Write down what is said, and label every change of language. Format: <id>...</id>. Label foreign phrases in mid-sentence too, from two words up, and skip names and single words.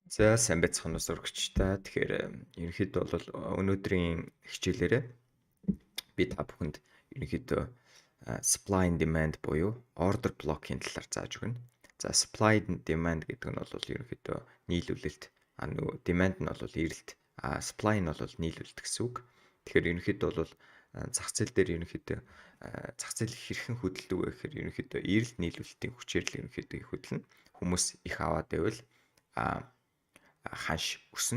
<mn>За сайн байцгаана уу сурагчдаа. Тэгэхээр ерөнхийдөө бол өнөөдрийн хичээлээрээ би та бүхэнд ерөнхийдөө</mn> <en>supply and demand</en> <mn>буюу</mn> <en>order block-</en> <mn>ийн талаар зааж өгнө. За</mn> <en>supply and demand</en> <mn>гэдэг нь бол ерөнхийдөө нийлүүлэлт, нөгөө demand нь бол эрэлт, supply нь бол нийлүүлэлт гэсэн үг. Тэгэхээр ерөнхийдөө бол зах зээл дээр ерөнхийдөө зах зээл хэрхэн хөдөлдөг вэ гэхээр ерөнхийдөө эрэлт нийлүүлэлтийн хүчээр л ерөнхийдөө их хөдөлнө. Хүмүүс их аваад байвал ханш өснө.</mn>